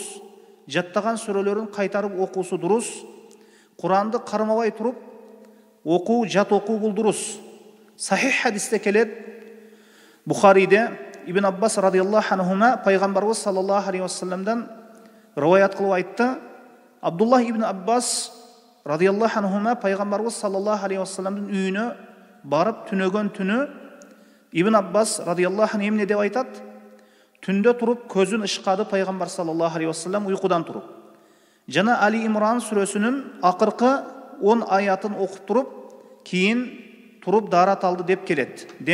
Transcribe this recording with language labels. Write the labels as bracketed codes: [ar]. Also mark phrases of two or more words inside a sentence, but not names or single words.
[ky] Жаттаган сүрөлөрүн кайтарып окуусу дурус. Куранды кармабай туруп окуу, жат окуу бул дурус. Сахих хадисте келет. Бухариде Ибн Аббас [ar] رضي الله عنهما [ky] пайгамбарыбыз [ar] صلى الله عليه وسلم [ky] риваят кылып айтты. Абдуллах ибн Аббас [ar] رضي الله عنهما [ky] пайгамбарыбыз [ar] صلى الله عليه وسلم [ky] үйүнө барып түнөгөн түнү Ибн Аббас [ar] رضي الله عنه [ky] эмне деп айтат? Түндө туруп көзүн ышкады пайгамбар [ar] صلى الله عليه وسلم [ky] уйкудан туруп. Жана Али Имран сүрөсүнүн акыркы 10 аятын окуп туруп, кийин туруп дарат алды деп келет.